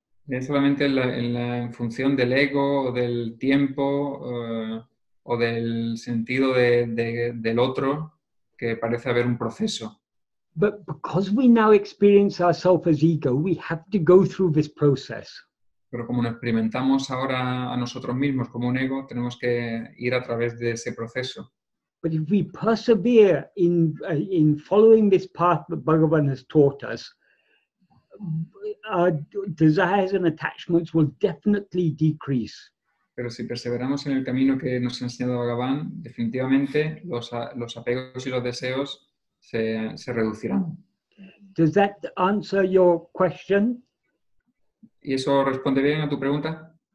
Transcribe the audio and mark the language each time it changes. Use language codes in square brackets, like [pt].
[es] Es solamente en función del ego o del tiempo o del sentido del otro, que parece haber un proceso. [en] But because we now experience ourselves as ego, we have to go through this process. [es] Pero como nos experimentamos ahora a nosotros mismos como un ego, tenemos que ir a través de ese proceso. [en] But if we persevere in following this path that Bhagavan has taught us, our desires and attachments will definitely decrease. [es] Pero si perseveramos en el camino que nos ha enseñado Bhagavan, definitivamente los apegos y los deseos se reducirán. [en] Does that answer your question? [es] ¿Y eso responde bien a tu pregunta?